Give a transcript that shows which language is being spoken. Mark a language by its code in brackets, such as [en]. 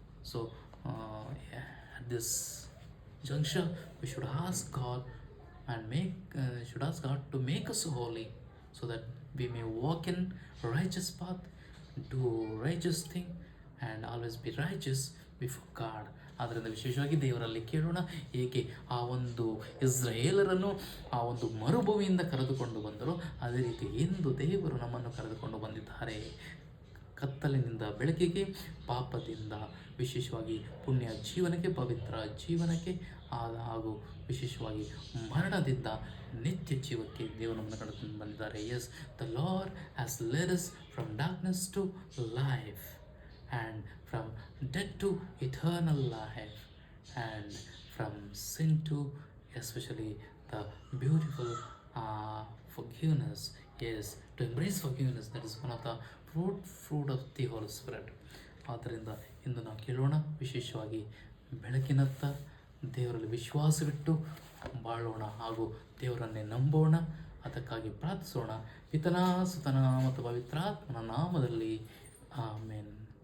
[en] So yeah, at this juncture, we should ask God and should ask God to make us holy, so that we may walk in righteous path, do righteous thing, and always be righteous before God. [kn] ಆದ್ದರಿಂದ ವಿಶೇಷವಾಗಿ ದೇವರಲ್ಲಿ ಕೇಳೋಣ, ಏಕೆ ಆ ಒಂದು ಇಸ್ರಾಯೇಲರನ್ನು ಆ ಒಂದು ಮರುಭೂಮಿಯಿಂದ ಕರೆದುಕೊಂಡು ಬಂದರು, ಅದೇ ರೀತಿ ಇಂದು ದೇವರು ನಮ್ಮನ್ನು ಕರೆದುಕೊಂಡು ಬಂದಿದ್ದಾರೆ. ಕತ್ತಲಿನಿಂದ ಬೆಳಕಿಗೆ, ಪಾಪದಿಂದ ವಿಶೇಷವಾಗಿ ಪುಣ್ಯ ಜೀವನಕ್ಕೆ, ಪವಿತ್ರ ಜೀವನಕ್ಕೆ, ಹಾಗೂ ವಿಶೇಷವಾಗಿ ಮರಣದಿಂದ ನಿತ್ಯ ಜೀವಕ್ಕೆ ದೇವರು ನಮ್ಮನ್ನು ಕರೆದುಕೊಂಡು ಬಂದಿದ್ದಾರೆ. [en] Yes, the Lord has led us from darkness to life, and from death to eternal life, and from sin to especially the beautiful forgiveness. Yes, to embrace forgiveness, that is one of the fruit of the Holy Spirit. [kn] ಆದ್ದರಿಂದ ಇಂದು ನಾವು ಕೇಳೋಣ, ವಿಶೇಷವಾಗಿ ಬೆಳಕಿನತ್ತ ದೇವರಲ್ಲಿ ವಿಶ್ವಾಸವಿಟ್ಟು ಬಾಳೋಣ ಹಾಗೂ ದೇವರನ್ನೇ ನಂಬೋಣ. ಅದಕ್ಕಾಗಿ ಪ್ರಾರ್ಥಿಸೋಣ. ಪಿತನ, ಸುತನ ಮತ್ತು ಪವಿತ್ರಾತ್ಮನ ನಾಮದಲ್ಲಿ ಆಮೆನ್.